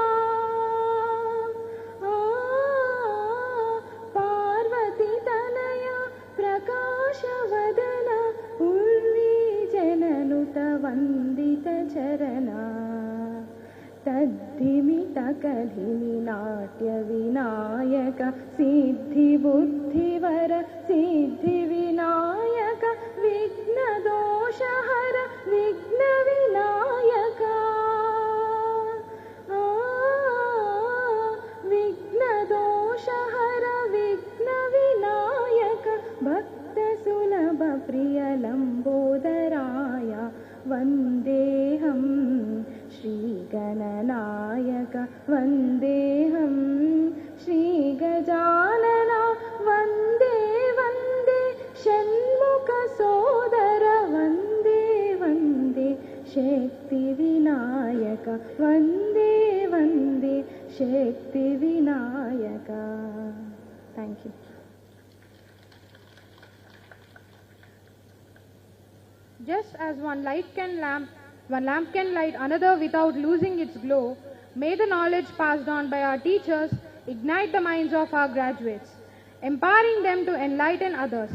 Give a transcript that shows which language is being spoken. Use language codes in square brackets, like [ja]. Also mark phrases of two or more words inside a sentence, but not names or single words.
[sa] పార్వతి తనయ ప్రకాశ వదన ఉర్వీ జననుత వందిత చరణ తద్ధిమిత కలిమి నాట్య వినాయక సిద్ధి బుద్ధివర సిద్ధి వినాయక విఘ్న దోషహర విఘ్న వినాయక విఘ్న దోషహర విఘ్న వినాయక భక్త సులభ ప్రియ లంబోదరాయ వందేహం श्रीगणनायक वन्देऽहं श्रीगजानन वन्दे वन्दे षण्मुखसोदर वन्दे वन्दे शक्तिविनायक वन्दे वन्दे शक्तिविनायक [en] Thank you. Just as one lamp can light another without losing its glow, may the knowledge passed on by our teachers ignite the minds of our graduates, empowering them to enlighten others.